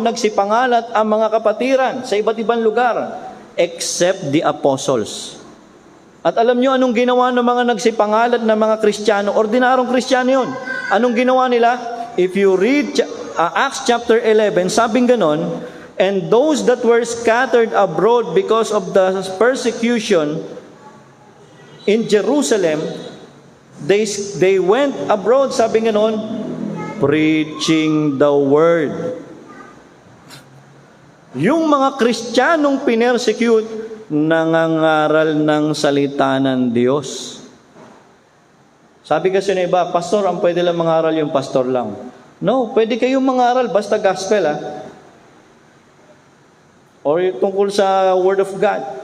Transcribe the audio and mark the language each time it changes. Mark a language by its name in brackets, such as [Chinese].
[Filipino] Nagsipangalat ang mga kapatiran sa iba't ibang lugar, [English] except the apostles. [Filipino] At alam nyo anong ginawa ng mga nagsipangalat na mga Kristiyano? Ordinarong Kristiyano yun. Anong ginawa nila? [English] If you read Acts chapter 11, [Filipino] sabing ganon, [English] and those that were scattered abroad because of the persecution in Jerusalem, they went abroad, sabing ganon, preaching the word. [Filipino] Yung mga Kristiyanong pinersecute, nangangaral ng salita ng Diyos. Sabi kasi na iba, pastor, ang pwede lang mangaral yung pastor lang. No, pwede kayong mangaral, [English] basta gospel or tungkol sa Word of God.